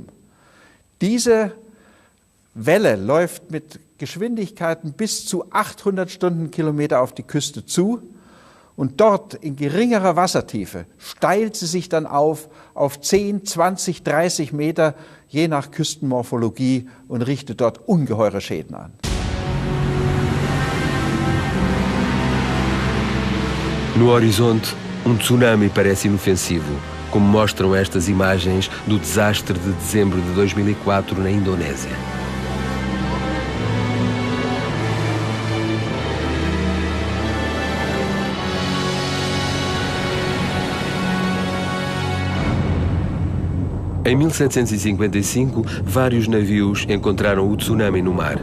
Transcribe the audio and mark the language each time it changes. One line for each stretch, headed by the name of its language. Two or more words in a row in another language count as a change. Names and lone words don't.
German: Diese Welle läuft mit Geschwindigkeiten bis zu 800 Stundenkilometer auf die Küste zu und dort in geringerer Wassertiefe steilt sie sich dann auf 10, 20, 30 Meter, je nach Küstenmorphologie und richtet dort ungeheure Schäden an.
Portuguese: No horizonte, tsunami parece inofensivo, como mostram estas imagens do desastre de dezembro de 2004 na Indonésia. Em 1755, vários navios encontraram o tsunami no mar.